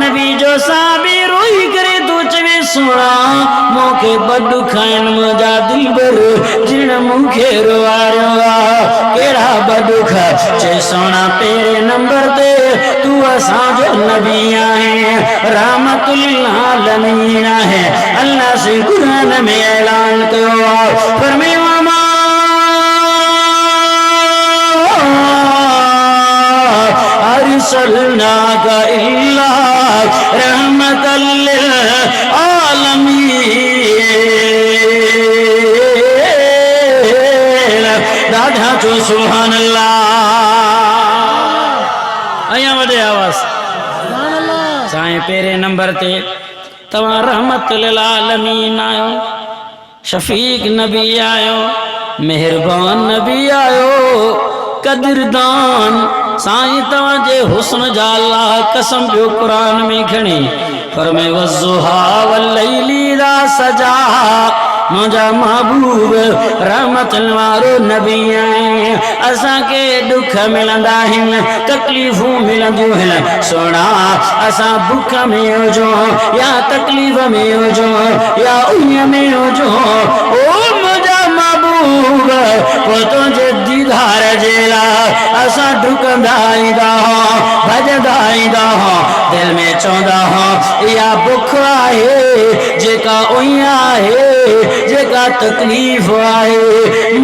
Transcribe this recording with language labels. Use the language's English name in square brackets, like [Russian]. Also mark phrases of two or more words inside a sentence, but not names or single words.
[Sindhi] नबी जो साहबी रोई करे तो चवे, सुणा, मूंखे ॿ दुख आहिनि मुंहिंजा दिलबर, जिन मूंखे रुवारियो आहे। कहिड़ा ॿ दुख? चए, सुणा, पहिरें नंबर ते तूं असांजो नबी आहे, रहमतुल आलमीन आहे। अल्लाह से कुरान में ऐलान कयो आहे, फरमायो, [Arabic] أرسلناك إلا رحمة للعالمين. [Sindhi] दादा चो [Arabic] سبحان الله. [Sindhi] अया वॾे आवाज़ साईं पहिरें नंबर ते तव्हां [Arabic] رحمة للعالمين [Sindhi] आयो, शफीक नबी आयो, मेहरबान नबी आयो, कदरदान साईं तव्हांजे हुस्न जा अल्लाह कसम पियो क़ुरान में खणी फरमाए [Arabic] والضحى والليل إذا سجى. [Sindhi] मुझा महबूब रहमत वारो नबी है, असा के दुख मिलंदा आहिनि, तकलीफ़ूं मिलंदियूं आहिनि। सोना असा भुख में हुजो या तकलीफ़ में हुजो या उन्हीअ में हुजो, ओ मुझा महबूब पोइ तुंहिंजे दीदार जे लाइ असा डुकंदा ईंदा हुआ, भॼंदा ईंदा हुआ, दिल में चवंदा हुआ इहा बुख आहे जेका उही आहे जेका तकलीफ़ आहे।